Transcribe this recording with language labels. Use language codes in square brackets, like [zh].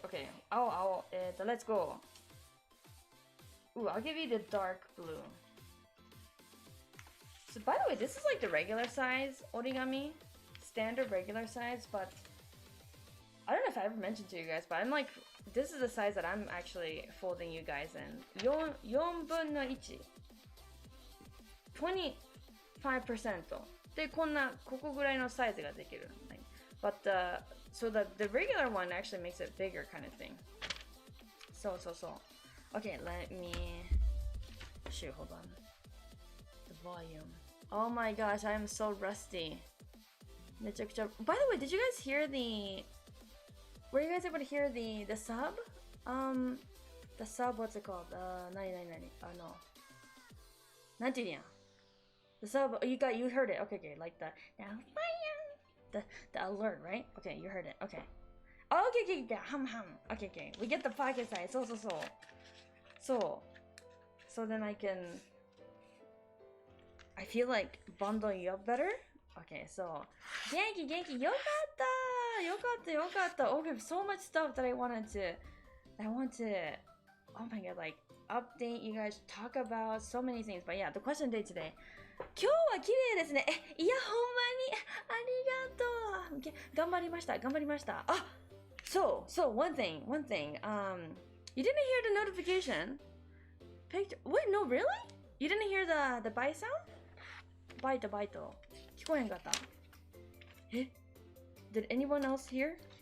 [en] Okay, let's go. Ooh, I'll give you the dark blue. So by the way, this is like the regular size origami, standard regular size, but I don't know if I ever mentioned to you guys, but I'm like, this is the size that I'm actually folding you guys in. [ja] 4分の1 25% でここぐらいのサイズができる。 [en] But so the regular one actually makes it bigger kind of thing. So. Okay, let me shoot, hold on. The volume. Oh my gosh, I am so rusty. By the way, did you guys hear the... Were you guys able to hear the sub? The sub, what's it called? [ja] 何 [en] no. [ja] なんて言うんや? [en] The sub, you heard it. Okay, like the alert, right? Okay, you heard it. Okay. Oh, okay, hum. Okay, we get the pocket size. So then I feel like bundling you up better. Okay, so Genki, [ja] yokatta. [en] Okay, so much stuff that I want to, oh my god, like update you guys, talk about so many things. But yeah, the question day today. [ja] 今日は綺麗ですね。いや、ほんまにありがとう。頑張りました。あ、 [en] so one thing. You didn't hear the notification? Wait, no, really? You didn't hear the bite sound? [ja] バイト。聞こえんかった？え？ [en] Did anyone else hear?